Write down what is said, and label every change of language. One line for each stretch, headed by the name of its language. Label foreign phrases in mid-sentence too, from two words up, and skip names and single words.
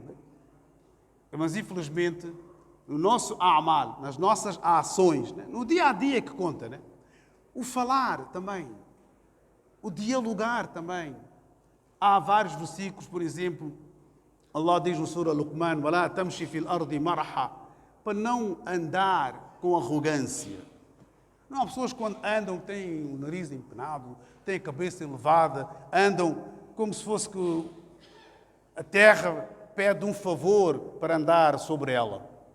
Portuguese: Mas infelizmente, no nosso a'mal, nas nossas ações, no dia a dia que conta, o falar também, o dialogar também. Há vários versículos, por exemplo, Allah diz no Surah Luqman,
Arabic: وَلَا تَمْشِ فِي الْأَرْضِ مَرَحًا,
Portuguese: para não andar com arrogância. Não há pessoas que quando andam têm o nariz empenado, têm a cabeça elevada, andam como se fosse que a terra pede um favor para andar sobre ela.